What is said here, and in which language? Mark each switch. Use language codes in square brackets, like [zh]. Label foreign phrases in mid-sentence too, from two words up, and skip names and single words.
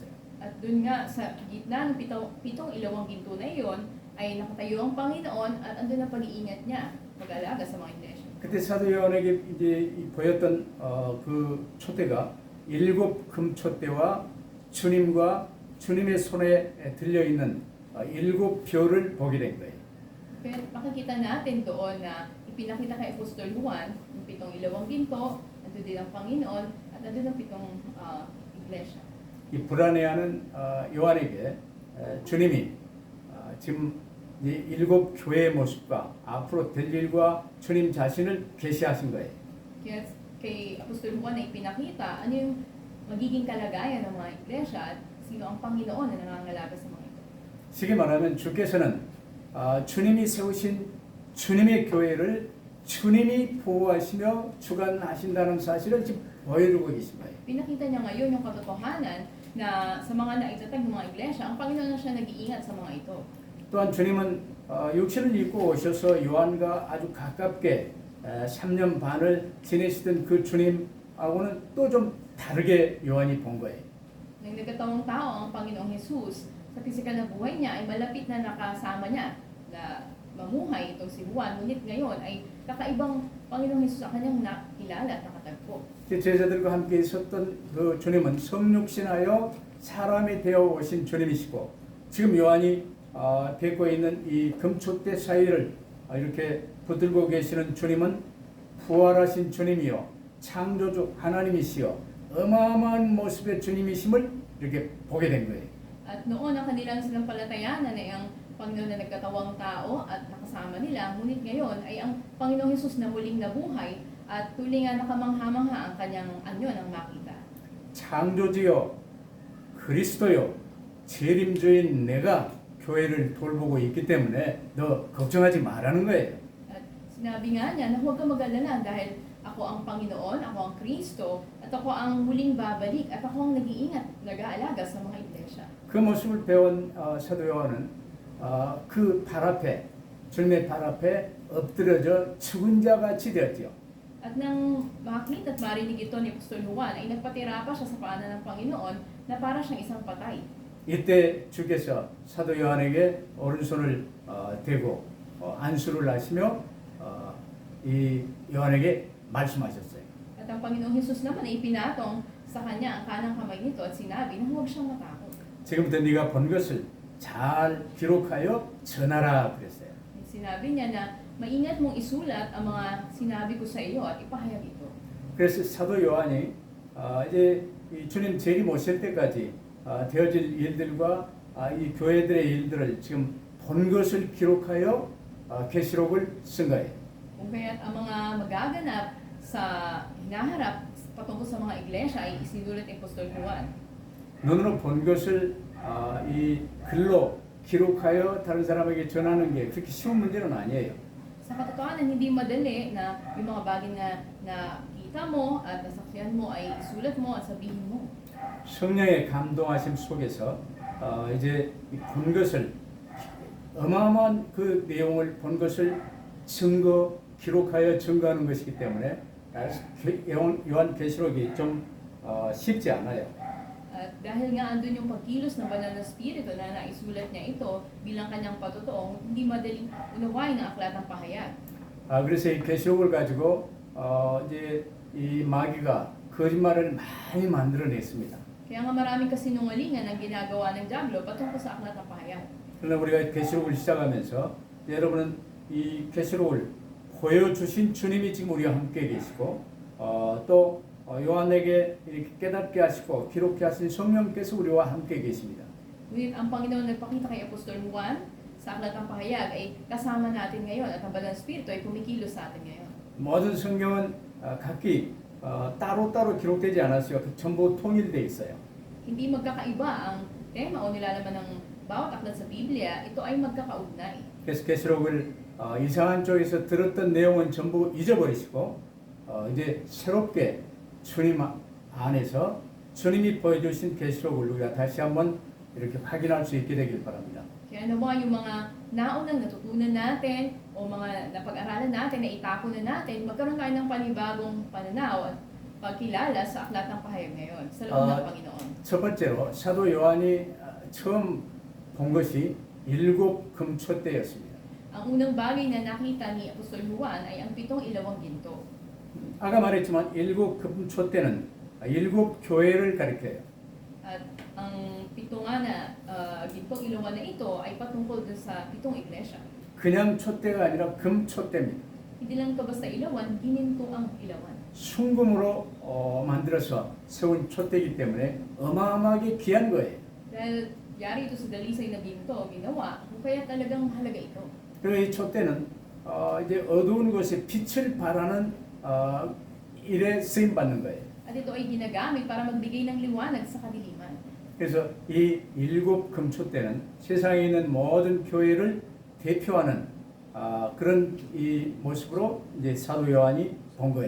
[tl] At dun nga sa gitna ng pitong ilawang ginto na iyon ay nakatayo ang Panginoon at andun ang pag-iingat niya mag-alaga sa mga iglesia. [ko] 그때 사도 요한에게 이제 보였던 그 촛대가 7 금촛대와 주님과 주님의 손에 들려 있는 7 별을 보게 된 거예요. [tl] Kaya makikita natin doon na ipinakita kay Apostol Juan yung 7 ilawang ginto, andun din ang Panginoon at andun ang 7 iglesia. [ko] 이 불안해하는 요한에게 주님이 지금 이 7 교회의 모습과 앞으로 될 일과 주님 자신을 계시하신 거예요. [tl] Kaya kay Apostol Juan ay ipinakita ano yung magiging kalagayan ng mga iglesia at sino ang Panginoon na nangangalaga sa mga ito. [ko] 쉽게 말하면 주께서는 주님이 세우신 주님의 교회를 주님이 보호하시며 주관하신다는 사실을 지금 보여주고 계신 거예요. [tl] Pinakita niya ngayon yung katotohanan na sa mga naitatag ng mga iglesia, ang Panginoon na siya nag-iingat sa mga ito. [ko] 또한 주님은 육신을 입고 오셔서 요한과 아주 가깝게 3년 반을 지내시던 그 주님하고는 또 좀 다르게 요한이 본 거예요. [tl] Nang nagkatawang tao ang Panginoong Jesus, sa pisikal na buhay niya ay malapit na nakasama niya na mamuhay itong si Juan. Ngunit ngayon ay kakaibang Panginoong Jesus ang kanyang nakilala at nakatagpo. [ko] 제자들과 함께 있었던 그 주님은 성육신하여 사람이 되어 오신 주님이시고 지금 요한이 뵙고 있는 이 금촛대 사이를 이렇게 붙들고 계시는 주님은 부활하신 주님이요 창조주 하나님이시여 어마어마한 모습의 주님이심을 이렇게 보게 된 거예요. [tl] At noon ang kanilang sinampalatayanan ay ang Panginoon na nagkatawang tao at nakasama nila. Ngunit ngayon ay ang Panginoong Jesus na muling nabuhay at tulingan nakamangha-mangha ang kanyang anyo ng makita. [ko] 창조주여 그리스도요 재림주인 내가 교회를 돌보고 있기 때문에 너 걱정하지 말라는 거예요. [tl] At sinabi nga niya na huwag kang mag-alala dahil ako ang Panginoon, ako ang Kristo, at ako ang muling babalik, at ako ang nag-iingat, nag-aalaga sa mga iglesia. [ko] 그 모습을 배운 사도 요한은 그 발 앞에 주님의 발 앞에 엎드려져 죽은 자 같이 되었지요. [tl] At nang makita at marinig ito ni Apostol Juan, ay nagpatira pa siya sa paanan ng Panginoon na para siyang isang patay. [ko] 이때 주께서 사도 요한에게 오른손을 대고 안수를 하시며 이 요한에게 말씀하셨어요. [tl] At ang Panginoong Hesus naman ay ipinatong sa kanya ang kanang kamay nito at sinabi na huwag siyang matakot. [ko] 지금부터 네가 본 것을 잘 기록하여 전하라 그랬어요. [tl] Sinabi niya na maingat mong isulat ang mga sinabi ko sa iyo at ipahayag ito. [ko] 그래서 사도 요한이 이제 이 주님 재림 오실 때까지 되어질 일들과 이 교회들의 일들을 지금 본 것을 기록하여 계시록을 쓴 거예요. [tl] Kung kaya't ang mga magaganap sa hinaharap patungkol sa mga iglesia ay isinulat ni Apostol Juan. [ko] 눈으로 본 것을 이 글로 기록하여 다른 사람에게 전하는 게 그렇게 쉬운 문제는 아니에요. [tl] Sa katotohanan, hindi madali na yung mga bagay na nakita mo at nasaksihan mo ay isulat mo at sabihin mo. [ko] 성령의 감동하심 속에서 이제 본 것을 어마어마한 그 내용을 본 것을 기록하여 증거하는 것이기 때문에 요한계시록이 좀 쉽지 않아요. [tl] At dahil nga andun yung pagkilos ng banal na spirito na naisulat niya ito bilang kanyang patotoong, hindi madaling unawain ang aklat ng pahayag. [ko] 그래서 이 계시록을 가지고 이제 이 마귀가 거짓말을 많이 만들어냈습니다. [tl] Kaya nga maraming kasinungalingan ang ginagawa ng Diablo patungkol sa aklat ng pahayag. [ko] 그러나 우리가 계시록을 시작하면서 여러분은 이 계시록을 보여주신 주님이 지금 우리와 함께 계시고 또 요한에게 이렇게 깨닫게 하시고 기록해 하신 성령께서 우리와 함께 계십니다. [tl] Ngunit ang Panginoon nagpakita kay Apostol Juan sa aklat ng pahayag ay kasama natin ngayon at ang banal na spirito ay kumikilos sa atin ngayon. [ko] 모든 성경은 각기 따로따로 기록되지 않았어요. 전부 통일되어 있어요. [tl] Hindi magkakaiba ang tema o nilalaman ng bawat aklat sa Biblia, ito ay magkakaugnay. [ko] 그래서 계시록을 이상한 쪽에서 들었던 내용은 전부 잊어버리시고 이제 새롭게 주님 안에서 주님이 보여주신 계시록을 우리가 다시 한번 이렇게 확인할 수 있게 되길 바랍니다. [tl] Kaya nawa yung mga naunang natutunan natin o mga napag-aralan natin na itako na natin, magkaroon tayo ng panibagong pananaw at pagkilala sa aklat ng pahayag ngayon sa loob ng Panginoon. [ko] 첫 번째로 사도 요한이 처음 본 것이 일곱 금초대였습니다. [tl] Ang unang bagay na nakita ni Apostol Juan ay ang 7 ilawang ginto. [ko] 아까 말했지만 일곱 금초대는 일곱 교회를 가리켜요. [tl] At ang 7 nga na gintong ilawan na ito ay patungkol dun sa 7 iglesia. [ko] 그냥 촛대가 아니라 금초대입니다. [tl] Hindi lang ito basta ilawan, gininto ang ilawan. [ko] 순금으로 만들어서 세운 촛대이기 때문에 어마어마하게 귀한 거예요. [tl] Dahil yari ito sa dalisay na ginto, ginawa, kaya talagang mahalaga ito. [ko] 그리고 이 촛대는 이제 어두운 곳에 빛을 발하는 일에 쓰임 받는 거예요. [tl] At ito ay ginagamit para magbigay ng liwanag sa kadiliman. [ko] 그래서 이 일곱 금초대는 세상에 있는 모든 교회를 대표하는 그런 이 모습으로 이제 사도 요한이 본 거예요.